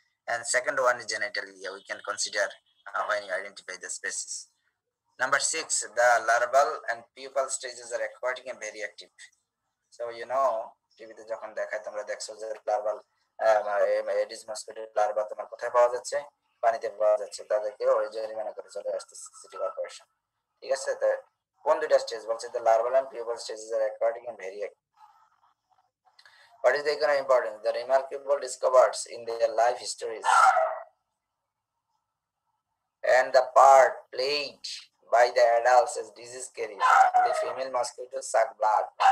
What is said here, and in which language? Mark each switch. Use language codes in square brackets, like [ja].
[en] And second one is genitalia, we can consider when you identify the species. Number 6, the larval and pupal stages are aquatic and very active. So you know [bn] টিভিতে যখন দেখায় তোমরা দেখছো যে larval Aedes mosquito larva তোমার কোথায় পাওয়া যাচ্ছে, পানিতে পাওয়া যাচ্ছে, তাদেরকে ওই জরিমানা করে চলে আসতেছে সিটি কর্পোরেশন, ঠিক আছে। তো কোন দুইটা স্টেজ বলছে, [en] the larval and pupal stages are aquatic and very active. What is the economic importance? The remarkable discoveries in their life histories and the part played by the adults as disease carriers. The female mosquitoes suck blood,